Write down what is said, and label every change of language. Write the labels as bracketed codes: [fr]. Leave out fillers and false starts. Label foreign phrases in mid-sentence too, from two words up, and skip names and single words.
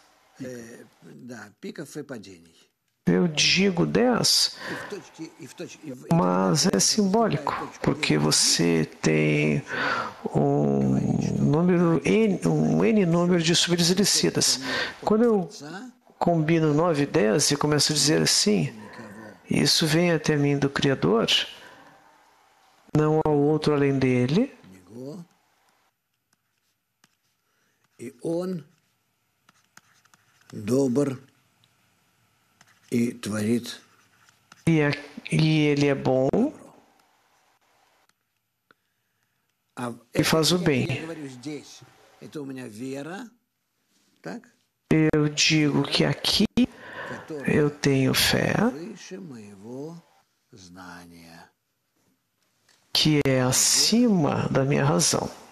[pt] Eu digo 10, mas é simbólico, porque você tem um N número de subidas e descidas. Quando eu combino 9 e 10 e começo a dizer assim, isso vem até mim do Criador, não há outro além dele, [ru] e он добр и творит. [pt] E ele é bom e faz o bem. Eu digo que aqui eu tenho fé, que é acima da minha razão.